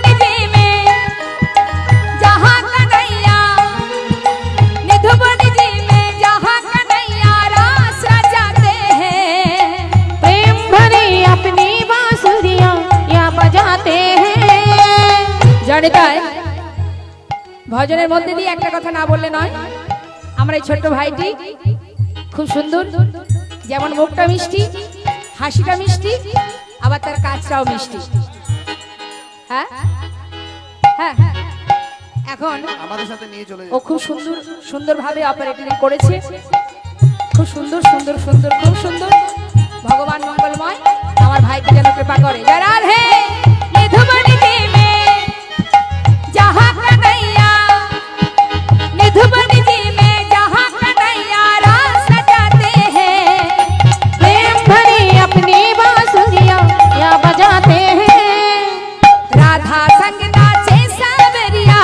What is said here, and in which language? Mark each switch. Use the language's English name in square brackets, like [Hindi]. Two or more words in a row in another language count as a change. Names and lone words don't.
[Hindi] जी में जहाँ कन्हैया निधुवन जी में जहाँ कन्हैया रास रचाते हैं प्रेम भरी अपनी बांसुरियां या बजाते हैं [Bangla] জনিতাই ভজনের মধ্যে দিয়ে একটা কথা না বললে নয় আমার এই ছোট্ট ভাইটি খুব সুন্দর যেমন মুখটা মিষ্টি হাসিটা মিষ্টি আবার তার কাজটাও মিষ্টি হ্যাঁ হ্যাঁ এখন আমাদের সাথে নিয়ে চলে ও খুব সুন্দর সুন্দরভাবে অপারেটিং করেছে খুব সুন্দর সুন্দর সুন্দর খুব সুন্দর ভগবান মঙ্গলময় আমার ভাইকে যেন কৃপা করে জয় রাধে নিধুবনী [Hindi] जी में जहाँ कन्हैया निधुबनी जी में जहाँ कन्हैया रास रचाते हैं प्रेम भरी अपनी बांसुरियां या बजाते हैं राधा संग नाचे सावरिया